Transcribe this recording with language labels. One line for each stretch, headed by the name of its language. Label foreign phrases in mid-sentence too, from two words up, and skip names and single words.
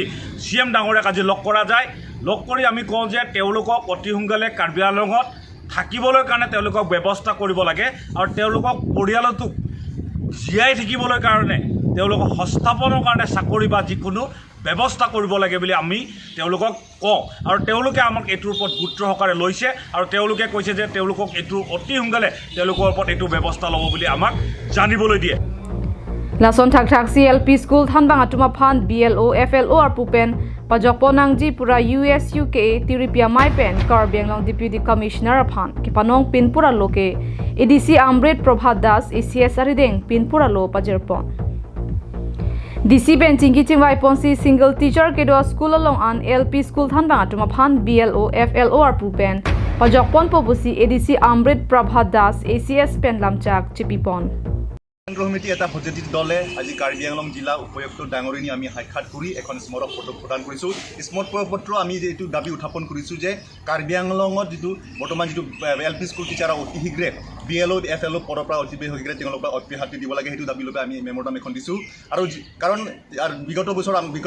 Assamese: CM ডাঙৰীয়াক আজি লগ কৰা যায় লগ কৰি আমি কওঁ যে তেওঁলোকক অতি সোনকালে কাৰ্বি আংলঙত থাকিবলৈ কাৰণে তেওঁলোকক ব্যৱস্থা কৰিব লাগে আৰু তেওঁলোকক পৰিয়ালটোক জীয়াই থাকিবলৈ কাৰণে তেওঁলোকক হস্তাপনৰ কাৰণে চাকৰি বা যিকোনো ব্যৱস্থা কৰিব লাগে বুলি আমি তেওঁলোকক কওঁ আৰু তেওঁলোকে আমাক এইটোৰ ওপৰত গুৰুত্ব সহকাৰে লৈছে আৰু তেওঁলোকে কৈছে যে তেওঁলোকক এইটো অতি সোনকালে তেওঁলোকৰ ওপৰত এইটো ব্যৱস্থা ল'ব বুলি আমাক জানিবলৈ দিয়ে
Karbi: Lason thak thak CLP school thanbang atuma phan BLO FLO ar pupen pajok ponangji pura USUKA tiripia mai pen Karbi Anglong Deputy Commissioner aphan kipanong pinpur aloh ke ADC Amrit Prabhat Das ACS arideng pinpur aloh pajirpon DC ben chingki chingwai ponsi
English: single teacher
Karbi: kedo school along an LP school thanbang atuma phan BLO FLO ar pupen pajok pon popusi ADC Amrit Prabhat Das ACS pen lamchak chipipon
Assamese: সমিতি এটা পজিটিভ দলে আজি কাৰ্বি আংলং জিলা উপযুক্ত ডাঙৰীনী আমি সাক্ষাৎ কৰি এখন স্মাৰক পত্ৰ প্ৰদান কৰিছোঁ স্মাৰক পত্ৰ আমি এইটো দাবী উত্থাপন কৰিছোঁ যে কাৰ্বি আংলঙত যিটো বৰ্তমান যিটো LP
English: school teacher
Assamese: অতি শীঘ্ৰে BLO FLO পদৰ পৰা অতি শীঘ্ৰে তেওঁলোকক অব্যাহতি দিব লাগে সেইটো দাবী লৈ আমি মেম'ৰাণ্ডাম এখন দিছোঁ আৰু কাৰণ বিগত